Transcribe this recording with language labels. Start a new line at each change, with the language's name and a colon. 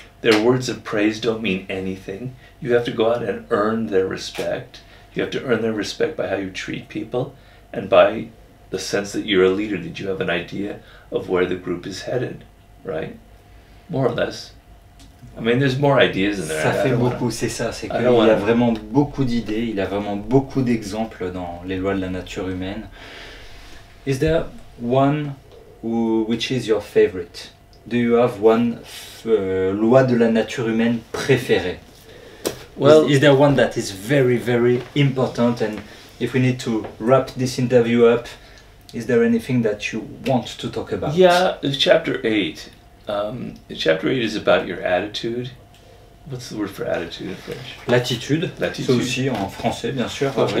English: Their words of praise don't mean anything. You have to go out and earn their respect. You have to earn their respect by how you treat people and by the sense that you're a leader, that you have an idea of where the group is headed, right? More or less. I mean, there's more ideas in there.
French: Ça fait beaucoup, c'est ça, c'est qu'il y a vraiment beaucoup d'idées, il y a vraiment beaucoup d'exemples dans les lois de la nature humaine.
English: Is there one which is your favorite? Do you have one
French: loi de la nature humaine préférée?
English: Well, is there one that is very, very important, and if we need to wrap this interview up, is there anything that you want to talk about? Yeah, chapter 8. Chapter 8 is about your attitude. What's the word for attitude in French?
French: L'attitude. C'est aussi en français, bien sûr.